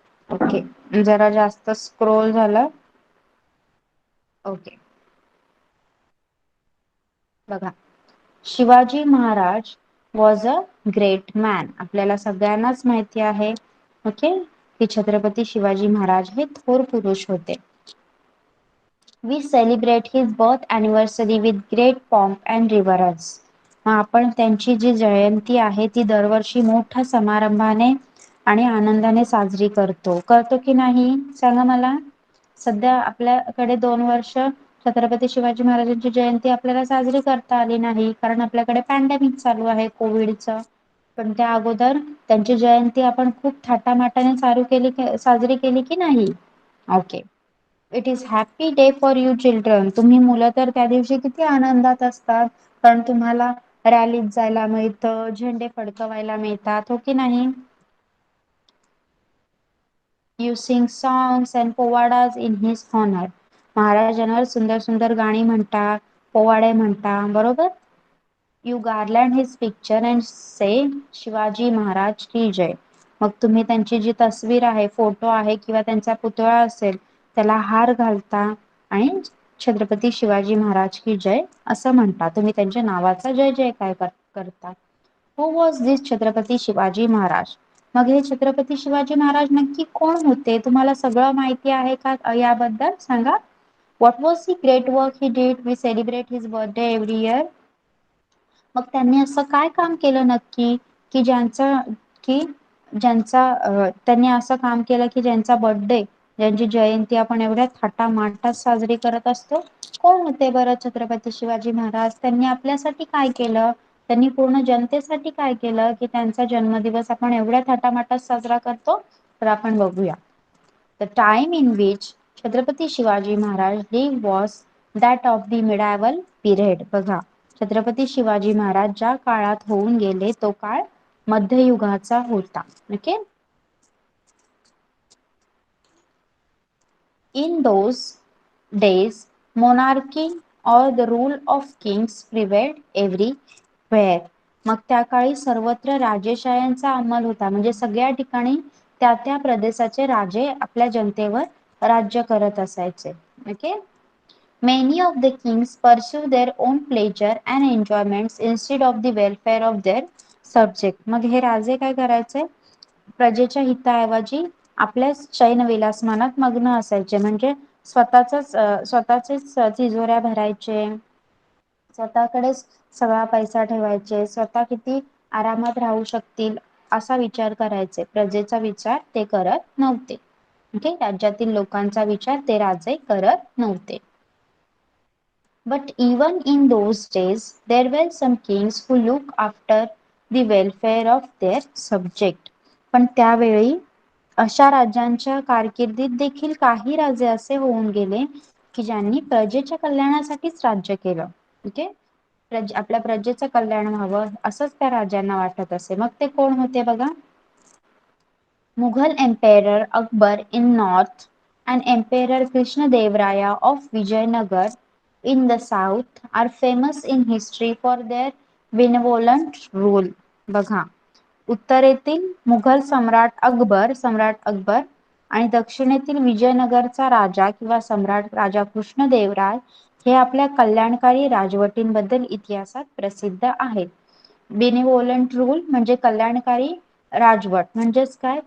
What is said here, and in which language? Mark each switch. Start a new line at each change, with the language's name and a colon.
Marathi: Okay. जरा जास्त scroll झालं. ओके.
English: बघा, Shivaji Maharaj was a great man.
Marathi: आपल्याला सगळ्यांनाच माहिती आहे ओके की छत्रपती शिवाजी महाराज हे थोर पुरुष होते.
English: We celebrate his birth anniversary with great pomp and reverence.
Marathi: आपण त्यांची जी जयंती आहे ती दरवर्षी मोठ्या समारंभाने आणि आनंदाने साजरी करतो की नाही सांगा मला. सध्या आपल्याकडे 2 वर्ष छत्रपती शिवाजी महाराजांची जयंती आपल्याला साजरी करता आली नाही, कारण आपल्याकडे पॅन्डेमिक चालू आहे कोविडचं. पण त्या अगोदर त्यांची जयंती आपण खूप थाटामाटाने साजरी केली की नाही. Okay.
English: It is happy day for you children.
Marathi: तुम्ही मुलं तर त्या दिवशी किती आनंदात असतात, कारण तुम्हाला रॅलीत जायला मिळतं, झेंडे फडकवायला मिळतात, हो की नाही.
English: You sing songs and povadas in his honor.
Marathi: महाराजांवर सुंदर सुंदर गाणी म्हणता, पोवाडे म्हणता, बरोबर.
English: You garland his picture and say Shivaji Maharaj की जय.
Marathi: मग तुम्ही त्यांची जी तस्वीर आहे, फोटो आहे किंवा त्यांचा पुतळा असेल त्याला हार घालता आणि छत्रपती शिवाजी महाराज की जय असं म्हणता. तुम्ही त्यांच्या नावाचा जय जयकार करता.
English: who was this
Marathi: छत्रपती शिवाजी महाराज? मग हे छत्रपती शिवाजी महाराज नक्की कोण होते? तुम्हाला सगळं माहिती आहे का याबद्दल सांगा.
English: What was the great work he did? We celebrate his birthday every year.
Marathi: मग त्यांनी असं काय काम केलं नक्की की की त्यांनी असं काम केलं की ज्यांचा बर्थडे, ज्यांची जयंती आपण एवढ्या थाटामाटात साजरी करत असतो. कोण होते बरं छत्रपती शिवाजी महाराज? त्यांनी आपल्यासाठी काय केलं? त्यांनी पूर्ण जनतेसाठी काय केलं की त्यांचा जन्मदिवस आपण एवढ्या थाटामाटात साजरा करतो? तर आपण बघूया.
English: The time in which Chhatrapati Shivaji Maharaj live was that of the medieval period.
Marathi: बघा, छत्रपती शिवाजी महाराज ज्या काळात होऊन गेले तो काळ मध्ययुगाचा होता. Okay.
English: In those days, monarchy or the rule of kings prevailed everywhere.
Marathi: मग त्या काळी सर्वत्र राजेशाह्यांचा अंमल होता. म्हणजे सगळ्या ठिकाणी त्या त्या प्रदेशाचे राजे आपल्या जनतेवर राज्य करत असायचे. Okay.
English: Many of the kings pursue their own pleasure and enjoyments instead of the welfare of their subject.
Marathi: मग हे राजे काय करायचे? प्रजेच्या हिताऐवजी आपल्याच शयनविलास मनात मग्न असायचे. म्हणजे स्वतःचेच तिजोऱ्या भरायचे, स्वतःकडेच सगळा पैसा ठेवायचे, स्वतः किती आरामात राहू शकतील असा विचार करायचे. प्रजेचा विचार ते करत नव्हते. ओके. राज्यातील लोकांचा विचार ते राजे करत नव्हते.
English: But even in those days, there were some kings who looked after the welfare of their subject.
Marathi: पण त्यावेळी अशा राज्यांच्या कारकिर्दीत देखील काही राजे असे होऊन गेले की ज्यांनी प्रजेच्या कल्याणासाठीच राज्य केलं. ओके. आपल्या प्रजेचं कल्याण व्हावं असंच त्या राजांना वाटत असे. मग ते कोण होते बघा.
English: Mughal Emperor Akbar in north and Emperor Krishnadevaraya of Vijayanagar in the south are famous in history for their benevolent rule.
Marathi: बघा, उत्तरेतील मुघल सम्राट अकबर आणि दक्षिणेतील विजयनगरचा राजा किंवा सम्राट राजा कृष्णदेवराय हे आपल्या कल्याणकारी राजवटींबद्दल इतिहासात प्रसिद्ध आहेत. बेनिव्होलंट रूल म्हणजे कल्याणकारी राजवट. म्हणजेच काय?